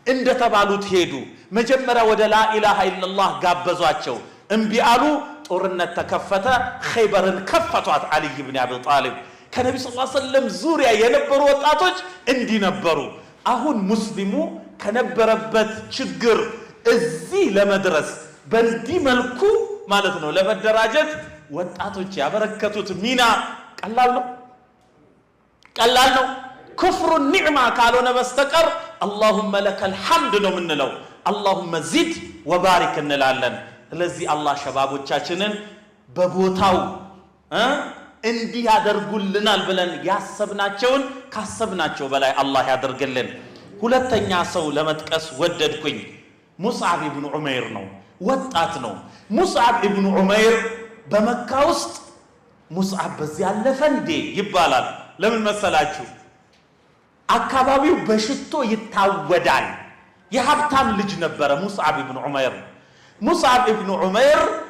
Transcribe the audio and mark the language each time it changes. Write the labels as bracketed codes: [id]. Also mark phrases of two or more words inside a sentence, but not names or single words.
[am] እንደተባሉት ሄዱ መጀመሪያ ወደ [ar] لا إله إلا الله [am] ጋበዟቸው እምቢ አሉ ጦርነት ተከፈተ ኸይበርን ከፈቷት አሊ ኢብኑ አቢ ጣሊብ ከነብዩ [ar] صلى الله عليه وسلم [am] ዙሪያ የነበሩ ወጣቶች እንዲነበሩ አሁን ሙስሊሙ ከነበረበት ችግር እዚህ ለመድረስ በእንዲህ መልኩ ማለት ነው ለመደራጀት ወጣቶች ያበረከቱት ሚና ቀላል ነው [ar] كفر النعمة قالوا نبستقر اللهم لك الحمد [am] ነው ምንለው [ar] اللهم زد وبارك እንላለን [am] ስለዚህ አላህ ሸባቦቻችንን በቦታው እንዲህ ያደርጉልናል ብለን ያሰብናቸውን ካሰብናቸው በላይ አላህ ያደርግልን ሁለተኛ ሰው ለመጥቀስ ወደድኩኝ ሙስዓብ ኢብኑ ዑመይር ነው ወጣት ነው ሙስዓብ ኢብኑ ዑመይር በመካ ውስጥ ሙስዓብ በዚህ ያለፈ እንዴ ይባላል ለምን መሰላችሁ አካባቢው በሽቶ ይታወዳል የሀብታም ልጅ ነበረ ሙስዓብ ኢብኑ ዑመይር ሙስዓብ ኢብኑ ዑመይር